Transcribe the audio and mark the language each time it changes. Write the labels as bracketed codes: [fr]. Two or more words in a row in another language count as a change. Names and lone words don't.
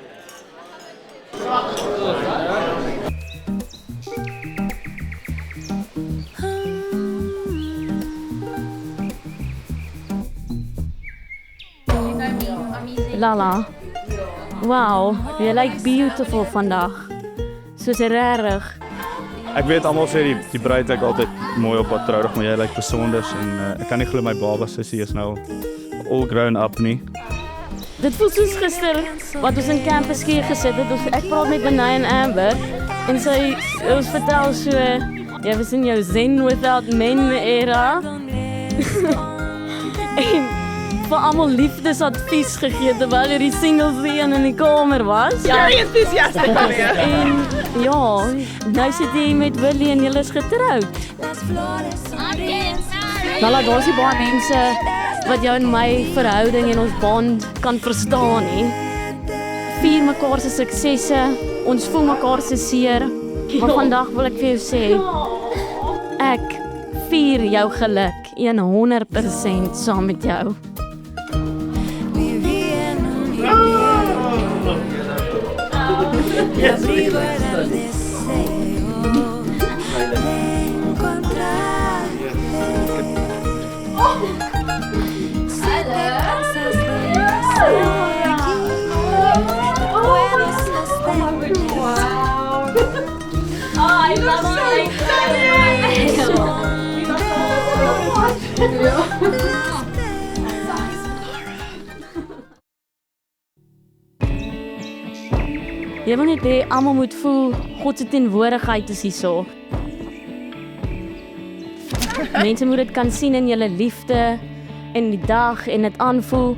[af] Lala, wow, jy lyk beautiful vandag. Soos regtig. Ek weet almal sê die bruid lyk altyd mooi op haar troudag, maar jy lyk besonders en ek kan nie glo my baba sussie is nou [en] all grown up [af] nie. Dit voel soos gister wat ons in campus hier gesit het. Ek praat met Benay en Amber en sy ons vertel so jy was in jou [en] zen without men era. [af] En vir almal liefdesadvies gegee terwyl jy die singles een in die kamer was. Ja, enthousiasties van jou. En ja, nou sit jy met Willie en julle is getroud. Lala, daar is nie baie mense wat jou en my verhouding en ons band kan verstaan nie. Vier mekaar se suksesse, ons voel mekaar se seer. Maar vandag wil ek vir jou sê, ek vier jou geluk 100% saam met jou. [es] Mi vida Mi abrigo era el deseo de encontrarte. Si te cansas de estar aquí, puedes sostenerme. [en] I love [af] Jy wil net hê almal moet voel God se teenwoordigheid is hier so. Mense moet dit kan sien in julle liefde en die dag en dit aanvoel.